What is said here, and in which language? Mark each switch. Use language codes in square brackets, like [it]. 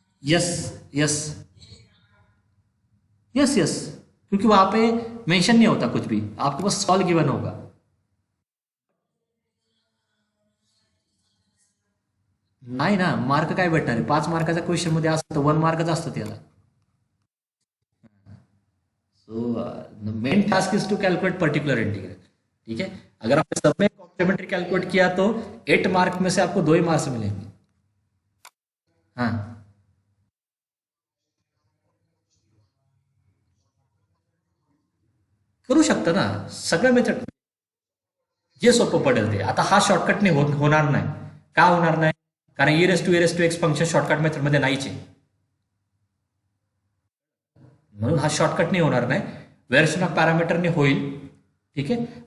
[hi] Yes yes yes yes, क्योंकि वहां पे मेंशन नहीं होता कुछ भी, आपको बस सॉल्व गिवन होगा। [mr] नाही ना, मार्क काय भेटणार आहे? 5 मार्काचा क्वेश्चन मध्ये असतं 1 मार्कच असतं त्याला। [en] so main task is to calculate particular integral, [hi] ठीक है। अगर आपने सब में कॉम्प्लीमेंट्री कैलकुलेट किया तो 8 मार्क में से आपको 2 ही मार्क्स मिलेंगे। [mr] हाँ, करू शकता ना सगळं मेथड, जे सोपं पडेल ते। आता हा शॉर्टकट नाही होणार नाही, का होणार नाही? कारण e raise to x function shortcut method मध्ये नाहीच आहे, म्हणून हा शॉर्टकट नाही होणार नाही, व्हेरिएशन ऑफ पॅरामीटरने होईल, ठीक आहे।